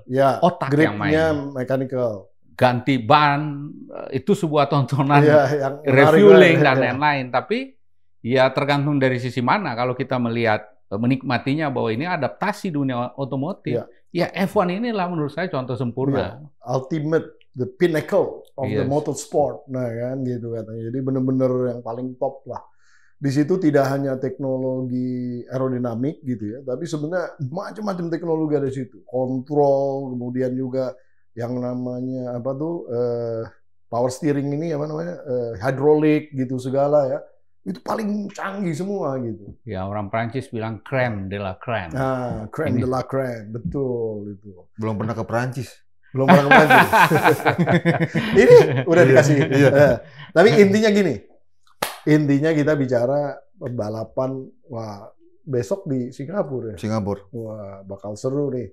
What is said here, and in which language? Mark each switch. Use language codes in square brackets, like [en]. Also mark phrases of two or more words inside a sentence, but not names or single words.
[id] Otak yang main. Mechanical. Ganti ban itu sebuah tontonan refueling dan lain-lain. Tapi ya tergantung dari sisi mana. Kalau kita melihat menikmatinya bahwa ini adaptasi dunia otomotif, ya F1 inilah menurut saya contoh sempurna. [en] Ultimate, the pinnacle of the motorsport, [id] nah kan gitu katanya. Jadi benar-benar yang paling top lah. Di situ tidak hanya teknologi aerodinamik gitu ya, tapi sebenarnya macam-macam teknologi ada di situ. Kontrol, kemudian juga yang namanya apa tuh [en] power steering [id] ini apa namanya, hidrolik gitu segala ya. Itu paling canggih semua gitu. Ya, orang Prancis bilang [fr] crème de la crème. Nah, crème de la crème, [id] betul itu. Belum pernah ke Perancis. Belum pernah ke Perancis. Ini udah dikasih. Tapi intinya gini. Intinya kita bicara balapan, wah besok di Singapura ya. Singapura. Wah, bakal seru nih.